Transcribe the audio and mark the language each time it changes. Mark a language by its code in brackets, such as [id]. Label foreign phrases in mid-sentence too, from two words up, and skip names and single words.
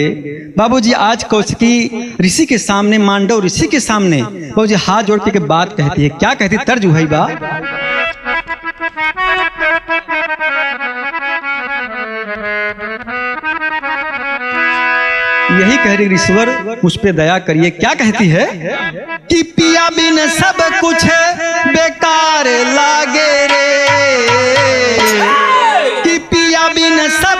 [hi] बाबूजी आज कौशिकी ऋषि के सामने, मांडव ऋषि के सामने बाबूजी हाथ जोड़ के बात कहती है। क्या कहती? तर्ज है बा, यही कह रही ईश्वर मुझ पे दया करिए। क्या कहती है कि पिया बिन सब कुछ बेकार लागे रे, कि पिया बिन सब